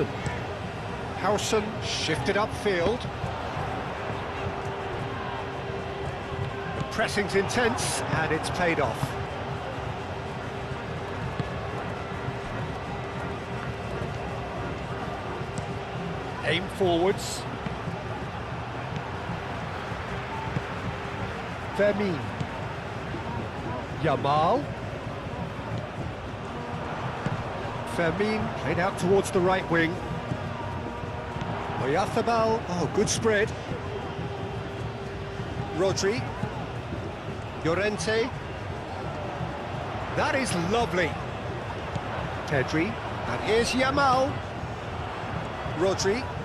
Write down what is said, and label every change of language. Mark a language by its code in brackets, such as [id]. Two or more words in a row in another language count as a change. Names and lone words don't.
[en] Howson shifted upfield. The pressing's intense and it's paid off. Aim forwards. Fermin. Yamal. Fermin played out towards the right wing. Oyarzábal, oh, good spread. Rodri. Llorente. That is lovely. Pedri. And here's Yamal. Rodri.